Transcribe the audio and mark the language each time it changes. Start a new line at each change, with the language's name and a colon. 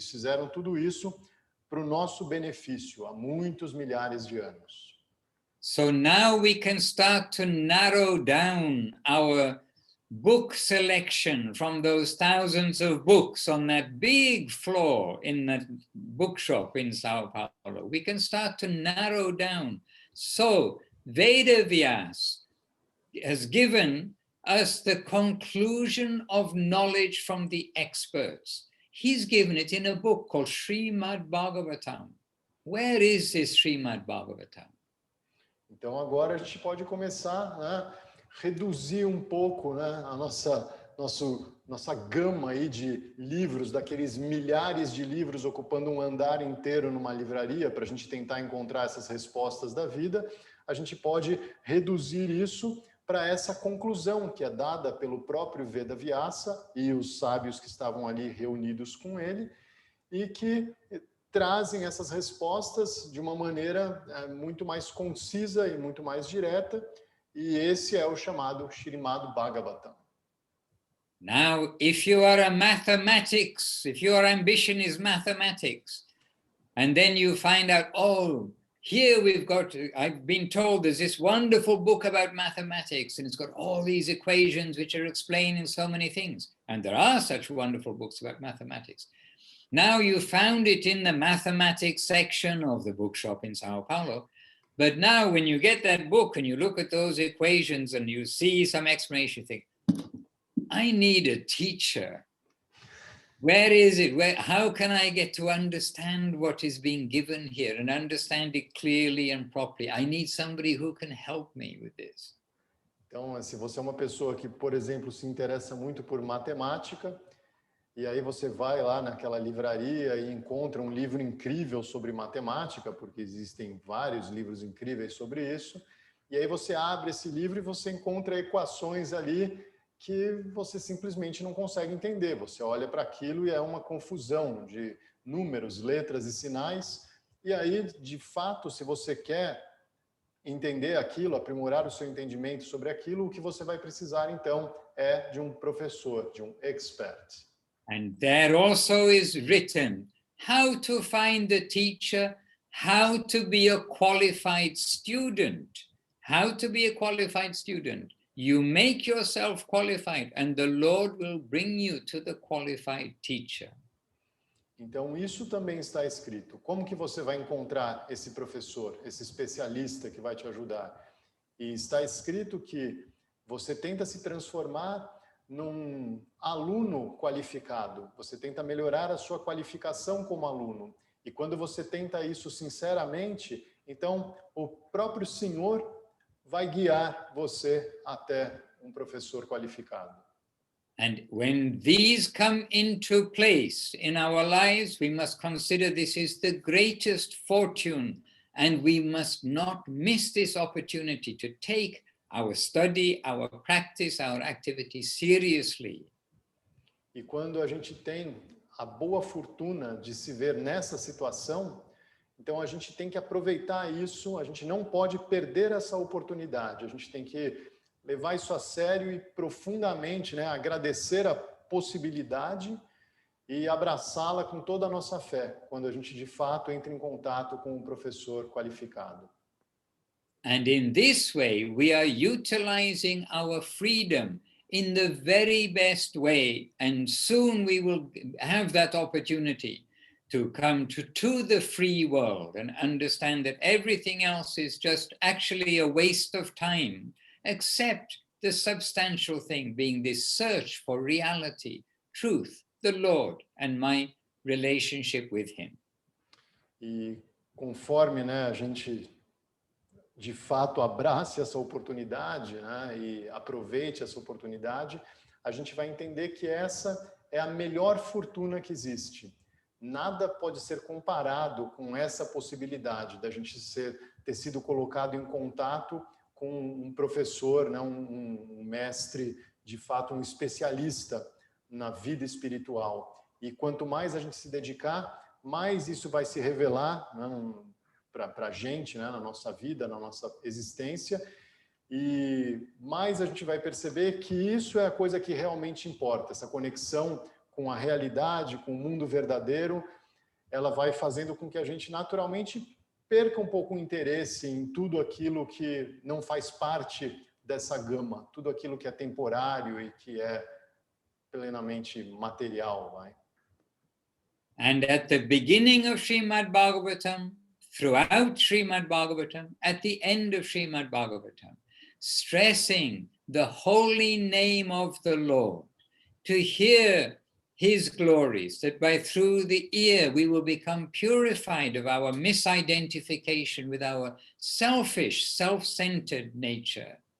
Portuguese: Eles fizeram tudo isso para o nosso benefício há muitos milhares de anos.
English: So now we can start to narrow down our book selection from those thousands of books on that big floor in that bookshop in Sao Paulo. We can start to narrow down. So Vedavyas has given us the conclusion of knowledge from the experts. He's given it in a book called Srimad Bhagavatam. Where is this Srimad Bhagavatam?
Portuguese: Então agora a gente pode começar, né, reduzir um pouco, né, a nossa gama aí de livros, daqueles milhares de livros ocupando um andar inteiro numa livraria para a gente tentar encontrar essas respostas da vida. A gente pode reduzir isso para essa conclusão que é dada pelo próprio Vedavyasa e os sábios que estavam ali reunidos com ele e que trazem essas respostas de uma maneira muito mais concisa e muito mais direta, e esse é o chamado Srimad Bhagavatam.
English: Now, if you are a mathematics, if your ambition is mathematics, and then you find out, oh, here we've got, I've been told there's this wonderful book about mathematics, and it's got all these equations which are explained in so many things. And there are such wonderful books about mathematics. Now you found it in the mathematics section of the bookshop in Sao Paulo. But now when you get that book and you look at those equations and you see some explanation, you think, I need a teacher. Where is it? How can I get to understand what is being given here and understand it clearly and properly? I need somebody who can help me with this.
Portuguese: Então, se você é uma pessoa que, por exemplo, se interessa muito por matemática, e aí você vai lá naquela livraria e encontra um livro incrível sobre matemática, porque existem vários livros incríveis sobre isso, e aí você abre esse livro e você encontra equações ali que você simplesmente não consegue entender. Você olha para aquilo e é uma confusão de números, letras e sinais, e aí, de fato, se você quer entender aquilo, aprimorar o seu entendimento sobre aquilo, o que você vai precisar, então, é de um professor, de um expert.
English: And there also is written how to find the teacher, how to be a qualified student. How to be a qualified student. You make yourself qualified and the Lord will bring you to the qualified teacher.
Portuguese: Então, isso também está escrito. Como que você vai encontrar esse professor, esse especialista que vai te ajudar? E está escrito que você tenta se transformar num aluno qualificado. Você tenta melhorar a sua qualificação como aluno. E quando você tenta isso sinceramente, então o próprio Senhor vai guiar você até um professor qualificado.
English: And when these come into place in our lives, we must consider this is the greatest fortune, and we must not miss this opportunity to take our study, our practice, our activity seriously.
Portuguese: E quando a gente tem a boa fortuna de se ver nessa situação, então a gente tem que aproveitar isso, a gente não pode perder essa oportunidade, a gente tem que levar isso a sério e profundamente, né, agradecer a possibilidade e abraçá-la com toda a nossa fé, quando a gente de fato entra em contato com um professor qualificado.
English: And in this way, we are utilizing our freedom in the very best way, and soon we will have that opportunity to come to the free world and understand that everything else is just actually a waste of time, except the substantial thing being this search for reality, truth, the Lord, and my relationship with Him.
Portuguese: E conforme, né, a gente de fato abrace essa oportunidade, né, e aproveite essa oportunidade, a gente vai entender que essa é a melhor fortuna que existe. Nada pode ser comparado com essa possibilidade da gente ter sido colocado em contato com um professor, né, um mestre, de fato um especialista na vida espiritual. E quanto mais a gente se dedicar, mais isso vai se revelar, né, para a gente, né, na nossa vida, na nossa existência, e mais a gente vai perceber que isso é a coisa que realmente importa, essa conexão com a realidade, com o mundo verdadeiro, ela vai fazendo com que a gente naturalmente perca um pouco o interesse em tudo aquilo que não faz parte dessa gama, tudo aquilo que é temporário e que é plenamente material, vai.
English: And at the beginning of Srimad Bhagavatam, throughout Srimad Bhagavatam, at the end of Srimad Bhagavatam, stressing the holy name of the Lord, to hear His glories, that through the ear we will become purified of our misidentification with our selfish, self-centered nature,